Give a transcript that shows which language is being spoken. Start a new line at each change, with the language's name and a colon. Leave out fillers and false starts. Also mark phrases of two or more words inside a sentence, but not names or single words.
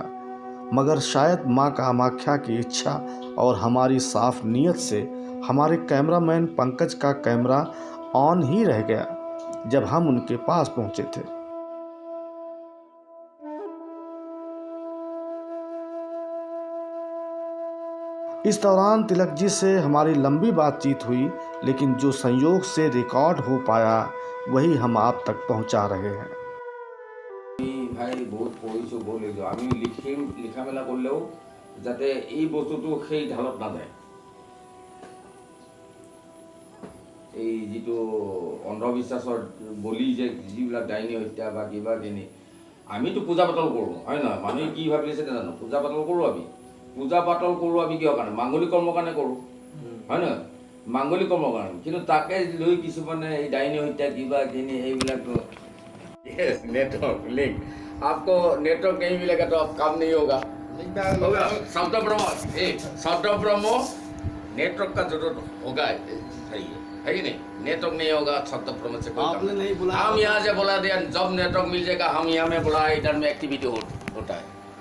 Hindi: मगर शायद माँ कामाख्या की इच्छा और हमारी साफ नीयत से हमारे कैमरामैन पंकज का कैमरा ऑन ही रह गया जब हम उनके पास पहुँचे थे। इस दौरान तिलक जी से हमारी लंबी बातचीत हुई, लेकिन जो संयोग से रिकॉर्ड हो पाया वही हम आप तक पहुंचा रहे हैं।
Assamese: ভাই বহুত পঢ়িছোঁ বলিছোঁ, আমি লিখা মেলা কৰিলেও যাতে এই বস্তুটো সেই ঢালত নাযায়। এই যিটো অন্ধবিশ্বাসৰ বলি যে যিবিলাক ডাইনী হত্যা বা কিবা কিনি আমিতো পূজা পাতল কৰোঁ, হয় নহয়? মানুহে কি ভাবি আছে নাজানো, পূজা পাতল কৰোঁ আমি। পূজা পাতল কৰোঁ আমি কিহৰ কাৰণে? মাংগলিক কৰ্মৰ কাৰণে কৰোঁ, হয় নহয়? মাংগলিক কৰ্মৰ কাৰণে, কিন্তু তাকে লৈ কিছুমানে এই ডাইনী হত্যা কিবা কিনি এইবিলাক
Hindi: नेटवर्क लिंक आपको नेटवर्क नहीं मिलेगा तो आप काम नहीं होगा। शब्द ब्रह्म नेटवर्क का जरूरत होगा, है कि नहीं? नेटवर्क नहीं होगा शब्द ब्रह्म से कोई काम नहीं। हम यहाँ से बोला दिया, जब नेटवर्क मिल जाएगा हम यहाँ में बोला इधर में एक्टिविटी होता है।